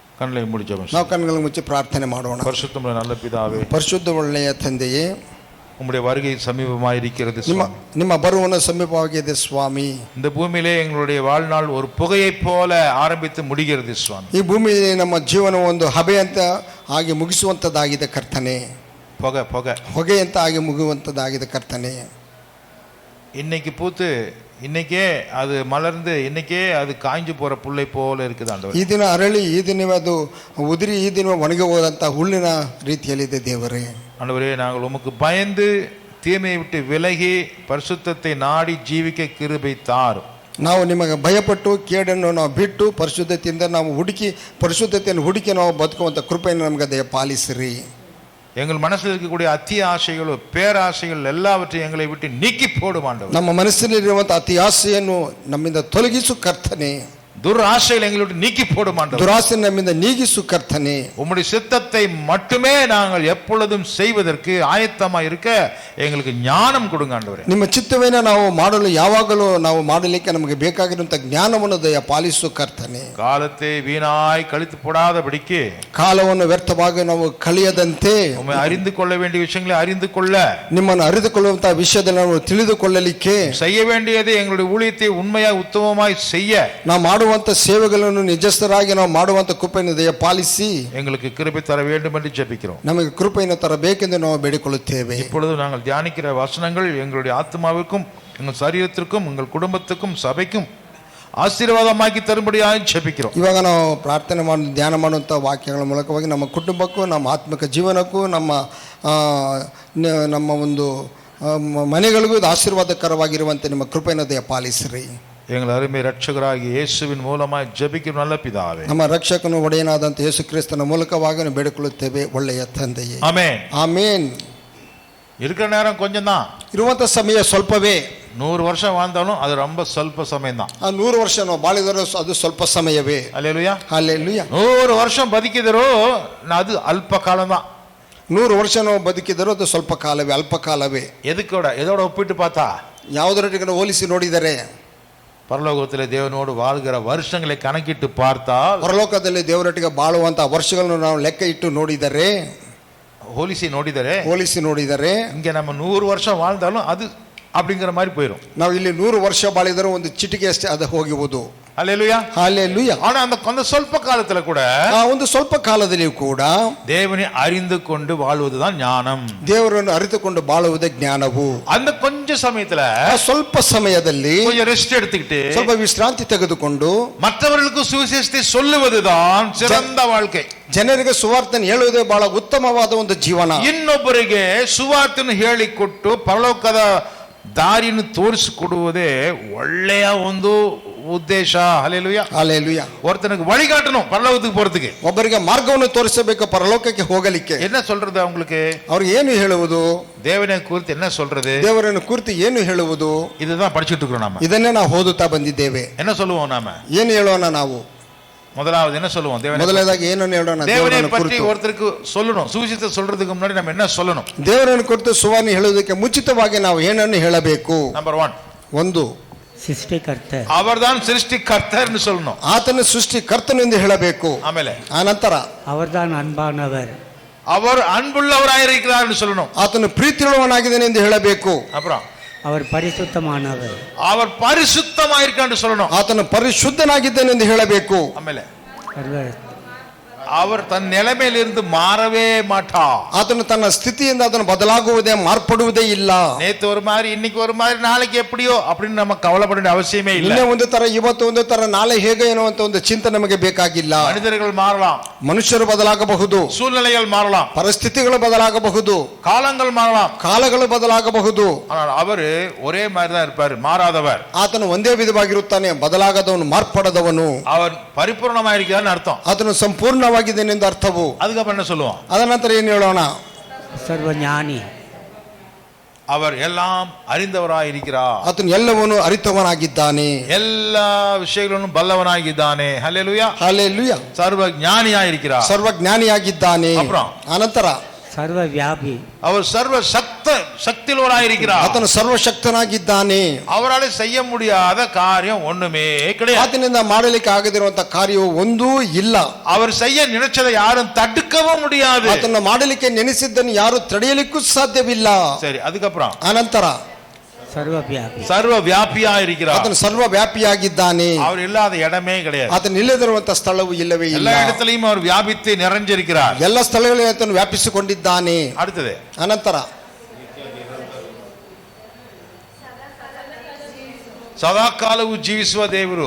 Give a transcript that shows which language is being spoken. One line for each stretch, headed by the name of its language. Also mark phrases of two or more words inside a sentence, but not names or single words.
Tamil: கண்களை மூடி ஜெபம்
Kannada: ನಾವು ಕಣ್ಣುಗಳನ್ನು ಮುಚ್ಚಿ ಪ್ರಾರ್ಥನೆ ಮಾಡೋಣ.
Tamil: பரிசுத்தமுள்ள நல்ல பிதாவே,
Kannada: ಪರಿಶುದ್ಧ ಒಳ್ಳೆಯ ತಂದೆಯೇ,
Tamil: உம்முடைய வருகை சமீபமாயிருக்கிறது.
Kannada: ನಿಮ್ಮ ಬರುವನು ಸಮೀಪವಾಗಿದೆ ಸ್ವಾಮಿ.
Tamil: இந்த பூமியிலே எங்களுடைய வாழ்நாள் ஒரு புகையைப் போல ஆரம்பித்து முடிகிறது சுவாமி.
Kannada: ಈ ಭೂಮಿಯಲ್ಲಿ ನಮ್ಮ ಜೀವನ ಒಂದು ಹಬೆ ಅಂತ ಆಗಿ ಮುಗಿಸುವಂಥದ್ದಾಗಿದೆ ಕರ್ತನೆ. ಹೊಗೆ ಅಂತ ಆಗಿ ಮುಗಿಯುವಂಥದ್ದಾಗಿದೆ ಕರ್ತನೆ.
Tamil: இன்னைக்கு பூத்து இன்னைக்கே அது மலர்ந்து இன்னைக்கே அது காய்ஞ்சு போற புல்லை போல இருக்குது ஆண்டவரே.
Kannada: ಈ ದಿನ ಅರಳಿ ಈ ದಿನವೇ ಅದು ಉದುರಿ ಈ ದಿನ ಒಣಗಿ ಹೋದಂಥ ಹುಲ್ಲಿನ ರೀತಿಯಲ್ಲಿದೆ ದೇವರೇ.
Tamil: ஆண்டவரே, நாங்கள் உமக்கு பயந்து தீமையை விட்டு விலகி பரிசுத்தத்தை நாடி ஜீவிக்க கிருபை தாரும்.
Kannada: ನಾವು ನಿಮಗೆ ಭಯಪಟ್ಟು ಕೇಡನ್ನು ನಾವು ಬಿಟ್ಟು ಪರಿಶುದ್ಧತೆಯಿಂದ ನಾವು ಪರಿಶುದ್ಧತೆಯನ್ನು ಹುಡುಕಿ ನಾವು ಬದುಕುವಂಥ ಕೃಪೆಯನ್ನು ನಮಗೆ ದಯ ಪಾಲಿಸಿರಿ.
Tamil: எங்கள் மனசில் இருக்கக்கூடிய அத்திய ஆசைகளோ பேராசைகள் எல்லாவற்றையும் எங்களை விட்டு நீக்கி போடும் ஆண்டவரே.
Kannada: ನಮ್ಮ ಮನಸ್ಸಿನಲ್ಲಿರುವಂಥ ಅತಿ ಆಸೆಯನ್ನು ನಮ್ಮಿಂದ ತೊಲಗಿಸು ಕರ್ತನೆ.
Tamil: துராசைகள் எங்களை விட்டு நீக்கி போடும் ஆண்டவரே.
Kannada: ದುರಾಸೆ ನಮ್ಮಿಂದ ನೀಗಿಸು ಕರ್ತನೆ.
Tamil: உம்முடைய சித்தத்தை மட்டுமே நாங்கள் எப்பொழுதும் செய்வதற்கு ஆயத்தமாக இருக்க எங்களுக்கு ஞானம் கொடுங்க ஆண்டவரே.
Kannada: ನಿಮ್ಮ ಚಿತ್ತವೇನ ನಾವು ಮಾಡಲು ಯಾವಾಗಲೂ ನಾವು ಮಾಡಲಿಕ್ಕೆ ನಮಗೆ ಬೇಕಾಗಿರುವಂಥ ಜ್ಞಾನವನ್ನು ದಯ ಪಾಲಿಸು ಕರ್ತನೆ.
Tamil: காலத்தை வீணாய் கழித்து போடாதபடிக்கு,
Kannada: ಕಾಲವನ್ನು ವ್ಯರ್ಥವಾಗಿ ನಾವು ಕಳೆಯದಂತೆ,
Tamil: உம்மை அறிந்து கொள்ள வேண்டிய விஷயங்களை அறிந்து கொள்ள,
Kannada: ನಿಮ್ಮನ್ನು ಅರಿತುಕೊಳ್ಳುವಂತಹ ವಿಷಯದಲ್ಲಿ ನಾವು ತಿಳಿದುಕೊಳ್ಳಲಿಕ್ಕೆ,
Tamil: செய்ய வேண்டியதை எங்களுடைய ஊழியத்தை உண்மையாய் உத்தமமாய் செய்ய,
Kannada: ನಾವು ಮಾಡುವಂಥ ಸೇವೆಗಳನ್ನು ನಿಜಸ್ಥರಾಗಿ ನಾವು ಮಾಡುವಂಥ ಕೃಪೆಯನ್ನು ದಯ ಪಾಲಿಸಿ
Tamil: எங்களுக்கு கிருபை தர வேண்டும் என்று ஜெபிக்கிறோம்.
Kannada: ನಮಗೆ ಕೃಪೆಯನ್ನು ತರಬೇಕೆಂದು ನಾವು ಬೇಡಿಕೊಳ್ಳುತ್ತೇವೆ.
Tamil: இப்பொழுது நாங்கள் தியானிக்கிற வசனங்கள் எங்களுடைய ஆத்மாவிற்கும் எங்கள் சரீரத்திற்கும் எங்கள் குடும்பத்துக்கும் சபைக்கும்
Kannada: ಆಶೀರ್ವಾದವಾಗಿ ತರುಬಡಿಯಾಗಿ
Tamil: ಜಪಿக்கிறோம்.
Kannada: ಇವಾಗ ನಾವು ಪ್ರಾರ್ಥನೆ ಮಾಡಿ ಧ್ಯಾನ ಮಾಡುವಂಥ ವಾಕ್ಯಗಳ ಮೂಲಕವಾಗಿ ನಮ್ಮ ಕುಟುಂಬಕ್ಕೂ ನಮ್ಮ ಆತ್ಮಿಕ ಜೀವನಕ್ಕೂ ನಮ್ಮ ಒಂದು ಮನೆಗಳಿಗೂ ಇದು ಆಶೀರ್ವಾದಕರವಾಗಿರುವಂತೆ ನಿಮ್ಮ ಕೃಪೆಯನ್ನು ದಯ ಪಾಲಿಸಿರಿ.
Tamil: எங்கள் அருமை ரட்சகராகிய இயேசுவின் மூலமாய் ஜெபிக்கும் நல்ல பிதாவே,
Kannada: ನಮ್ಮ ರಕ್ಷಕನು ಒಡೆಯನಾದಂಥ ಯೇಸು ಕ್ರಿಸ್ತನ ಮೂಲಕವಾಗಿ ನಾವು ಬೇಡಿಕೊಳ್ಳುತ್ತೇವೆ ಒಳ್ಳೆಯ ತಂದೆಯೇ. ಆಮೆನ್. ಆಮೇನ್.
Tamil: இருக்கிற நேரம் கொஞ்சம் தான்,
Kannada: ಇರುವಂಥ ಸಮಯ ಸ್ವಲ್ಪವೇ.
Tamil: 100 வருஷம் வாழ்ந்தாலும் அது ரொம்ப
Kannada: ಸ್ವಲ್ಪ ಸಮಯ
Tamil: தான்.
Kannada: 100 ವರ್ಷ ನಾವು ಬಾಳಿದರೂ ಅದು ಸ್ವಲ್ಪ ಸಮಯವೇ.
Tamil: அல்லேலூயா,
Kannada: ಹಲ್ಲೆಲೂಯಾ. 100 வருஷம் ಬದುಕಿದರೂ ಅದು ಅಲ್ಪ ಕಾಲ தான். 100 ವರ್ಷ ನಾವು ಬದುಕಿದರೂ ಅದು ಸ್ವಲ್ಪ ಕಾಲವೇ, ಅಲ್ಪ ಕಾಲವೇ.
Tamil: எதோட ஒப்பிட்டு பார்த்தா,
Kannada: ಯಾವುದರೊಟ್ಟಿಗೆ ಹೋಲಿಸಿ ನೋಡಿದರೆ,
Tamil: பரலோகத்திலே தேவனோடு வாழ்கிற வருஷங்களை கணக்கிட்டு பார்த்தால்,
Kannada: ಪರಲೋಕದಲ್ಲಿ ದೇವರೊಟ್ಟಿಗೆ ಬಾಳುವಂತ ವರ್ಷಗಳನ್ನು ನಾವು ಲೆಕ್ಕ ಇಟ್ಟು ನೋಡಿದರೆ, ಹೋಲಿಸಿ ನೋಡಿದರೆ
Tamil: இங்க நம்ம 100 வருஷம் வாழ்ந்தாலும் அது அப்படிங்கிற மாதிரி போயிடும்.
Kannada: ನಾವು ಇಲ್ಲಿ 100 ವರ್ಷ ಬಾಳಿದರೂ ಒಂದು ಚಿಟಿಕೆ ಅಷ್ಟೇ ಅದು ಹೋಗುವುದು.
Tamil: அல்லேலூயா, ஹல்லேலூயா. ஆனா அந்த ಸ್ವಲ್ಪ காலத்துல கூட,
Kannada: ಒಂದು ಸ್ವಲ್ಪ ಕಾಲದಲ್ಲಿಯೂ ಕೂಡ
Tamil: தேவனை அறிந்து கொண்டு வாழ்வதுதான் ஞானம்.
Kannada: ದೇವರನ್ನು ಅರಿತುಕೊಂಡು ಬಾಳುವುದೇ ಜ್ಞಾನವು.
Tamil: அந்த கொஞ்ச ಸಮಯத்துல,
Kannada: ಸ್ವಲ್ಪ ಸಮಯದಲ್ಲಿ
Tamil: கொஞ்சம் ரெஸ்ட் எடுத்துக்கிட்டு,
Kannada: ಸ್ವಲ್ಪ ವಿಶ್ರಾಂತಿ ತೆಗೆದುಕೊಂಡು
Tamil: மற்றவர்களுக்கு சுவிசேஷத்தை சொல்லுவதுதான் சிறந்த வாழ்க்கை.
Kannada: ಜನರಿಗೆ ಸುವಾರ್ತೆಯನ್ನು ಹೇಳುವುದೇ ಬಹಳ ಉತ್ತಮವಾದ ಒಂದು ಜೀವನ. ಇನ್ನೊಬ್ಬರಿಗೆ ಸುವಾರ್ತೆಯನ್ನು ಹೇಳಿಕೊಟ್ಟು ಪರಲೋಕದ ದಾರಿಯನ್ನು ತೋರಿಸಿಕೊಡುವುದೇ ಒಳ್ಳೆಯ ಒಂದು ಉದ್ದೇಶ. ಹಲ್ಲೆಲೂಯಾ, ಹಲ್ಲೆಲೂಯಾ.
Tamil: ஒருத்தனுக்கு வழிகாட்டணும் பரலோகத்துக்கு போறதுக்கு,
Kannada: ಒಬ್ಬರಿಗೆ ಮಾರ್ಗವನ್ನು ತೋರಿಸಬೇಕು ಪರಲೋಕಕ್ಕೆ ಹೋಗಲಿಕ್ಕೆ.
Tamil: என்ன சொல்றது அவங்களுக்கு?
Kannada: ಅವ್ರಿಗೆ ಏನು ಹೇಳುವುದು?
Tamil: தேவனை குறித்து என்ன சொல்றது?
Kannada: ದೇವರನ್ನು ಕುರಿತು ಏನು ಹೇಳುವುದು?
Tamil: இதுதான் படிச்சுட்டு இருக்கிறோம் நாம.
Kannada: ಇದನ್ನೇ ನಾವು ಓದುತ್ತಾ ಬಂದಿದ್ದೇವೆ.
Tamil: என்ன சொல்லுவோம் நாம?
Kannada: ಏನು ಹೇಳೋಣ ನಾವು?
Tamil: முதலாவது என்ன சொல்லுவோம்?
Kannada: ಮೊದಲನೇದಾಗಿ ಏನನ್ನು ಹೇಳೋಣ?
Tamil: தேவனை பற்றி ஒருத்தருக்கு சொல்லணும். சுவிசேஷத்தை சொல்றதுக்கு முன்னாடி நம்ம என்ன சொல்லணும்?
Kannada: ದೇವರನ್ನು ಕುರಿತು ಸುವಾರ್ತೆ ಹೇಳುವುದಕ್ಕೆ ಮುಂಚಿತವಾಗಿ ನಾವು ಏನನ್ನು ಹೇಳಬೇಕು? ನಂಬರ್ 1, ಒಂದು ಸೃಷ್ಟಿಕರ್ತ,
Tamil: அவர்தான் சிருஷ்டிகர்த்தர் என்று சொல்லணும்.
Kannada: ಆತನ ಸೃಷ್ಟಿಕರ್ತನು ಎಂದು ಹೇಳಬೇಕು. ಆಮೇಲೆ ಆನಂತರ
Tamil: அவர்தான் அன்பானவர், அவர் அன்புள்ளவராயிருக்கிறார் என்று சொல்லணும்.
Kannada: ಆತನು ಪ್ರೀತಿಯುಳ್ಳವನಾಗಿದ್ದಾನೆ ಎಂದು ಹೇಳಬೇಕು.
Tamil: அப்புறம் அவர் பரிசுத்தமானவர், அவர் பரிசுத்தமாயிருக்கார் என்று சொல்லணும்.
Kannada: ಆತನು ಪರಿಶುದ್ಧನಾಗಿದ್ದಾನೆ ಎಂದು ಹೇಳಬೇಕು.
Tamil: ಆಮೇಲೆ அவர் தன் நிலைமையிலிருந்து மாறவே மாட்டார்.
Kannada: ಆತನು ತನ್ನ ಸ್ಥಿತಿಯಿಂದ ಅದನ್ನು ಬದಲಾಗುವುದೇ, ಮಾರ್ಪಡುವುದೇ ಇಲ್ಲ.
Tamil: நேத்து ஒரு மாதிரி, இன்னைக்கு ஒரு மாதிரி, நாளைக்கு எப்படியோ அப்படின்னு நம்ம கவலைப்பட வேண்டிய அவசியமே இல்லை.
Kannada: ಇನ್ನೇ ಒಂದು ತರ, ಇವತ್ತು ಒಂದು ತರ, ನಾಳೆ ಹೇಗೆ ಎನ್ನುವಂತ ಒಂದು ಚಿಂತೆ ನಮಗೆ ಬೇಕಾಗಿಲ್ಲ.
Tamil: மனிதர்கள் மாறலாம்,
Kannada: ಮನುಷ್ಯರು ಬದಲಾಗಬಹುದು,
Tamil: சூழ்நிலைகள் மாறலாம்,
Kannada: ಪರಿಸ್ಥಿತಿಗಳು ಬದಲಾಗಬಹುದು,
Tamil: காலங்கள் மாறலாம்,
Kannada: ಕಾಲಗಳು ಬದಲಾಗಬಹುದು.
Tamil: ஆனால் அவர் ஒரே மாதிரி தான் இருப்பார், மாறாதவர்.
Kannada: ಆತನು ಒಂದೇ ವಿಧವಾಗಿರುತ್ತಾನೆ, ಬದಲಾಗದವನು, ಮಾರ್ಪಡದವನು.
Tamil: அவர் பரிபூர்ணமாயிருக்கிறார்னு அர்த்தம்.
Kannada: ಆತನು ಸಂಪೂರ್ಣವಾಗಿದ್ದಾನೆ ಎಂದು ಅರ್ಥವು.
Tamil: அதுக்கப்புறம் என்ன சொல்லுவோம்?
Kannada: ಅದರ ನಂತರ ಏನು ಹೇಳೋಣ? ಸರ್ವಜ್ಞಾನಿ,
Tamil: அவர் எல்லாம் அறிந்தவராயிருக்கிறார்.
Kannada: ಆತನು ಎಲ್ಲವನ್ನೂ ಅರಿತವನಾಗಿದ್ದಾನೆ,
Tamil: எல்லா விஷயங்களும் ಬಲ್ಲವನಾಗಿದ್ದಾನೆ. ஹல்லேலூயா,
Kannada: ಹಲ್ಲೆಲೂಯಾ.
Tamil: ಸರ್ವಜ್ಞಾನಿಯಾயிருக்கிறார்,
Kannada: ಸರ್ವಜ್ಞಾನಿಯಾಗಿದ್ದಾನೆ.
Tamil: அப்புறம்
Kannada: ಅನಂತರ ಸರ್ವ ವ್ಯಾಪಿ
Tamil: அவர் சர்வ சக்தியுள்ளவராயிருக்கிறார்.
Kannada: ಆತನು ಸರ್ವಶಕ್ತನಾಗಿದ್ದಾನೆ.
Tamil: அவரால் செய்ய முடியாத காரியம் ஒண்ணுமே கிடையாது.
Kannada: ಆತನಿಂದ ಮಾಡಲಿಕ್ಕೆ ಆಗದಿರುವಂತ ಕಾರ್ಯವು ಒಂದೂ ಇಲ್ಲ.
Tamil: அவர் செய்ய நினைச்சதை யாரும் தடுக்கவும் முடியாது.
Kannada: ಆತನ ಮಾಡಲಿಕ್ಕೆ ನೆನೆಸಿದ್ದನ್ನು ಯಾರು ತಡೆಯಲಿಕ್ಕೂ ಸಾಧ್ಯವಿಲ್ಲ.
Tamil: சரி, அதுக்கப்புறம்
Kannada: ಅನಂತರ ಸರ್ವ ವ್ಯಾಪಿ
Tamil: சர்வ வியாபியா இருக்கிறார்.
Kannada: ಆತನು ಸರ್ವ ವ್ಯಾಪಿಯಾಗಿದ್ದಾನೆ.
Tamil: அவர் இல்லாத இடமே கிடையாது.
Kannada: ಆತನು ಇಲ್ಲದಿರುವಂತ ಸ್ಥಳವು ಇಲ್ಲವೇ ಇಲ್ಲ.
Tamil: எல்லா இடத்திலையும் அவர் வியாபித்து நிறைஞ்சிருக்கிறார்.
Kannada: ಎಲ್ಲ ಸ್ಥಳಗಳಲ್ಲಿ ಆತನು ವ್ಯಾಪಿಸಿಕೊಂಡಿದ್ದಾನೆ.
Tamil: அடுத்தது
Kannada: ಅನಂತರ ಸದಾಕಾಲವು ಜೀವಿಸುವ ದೇವರು.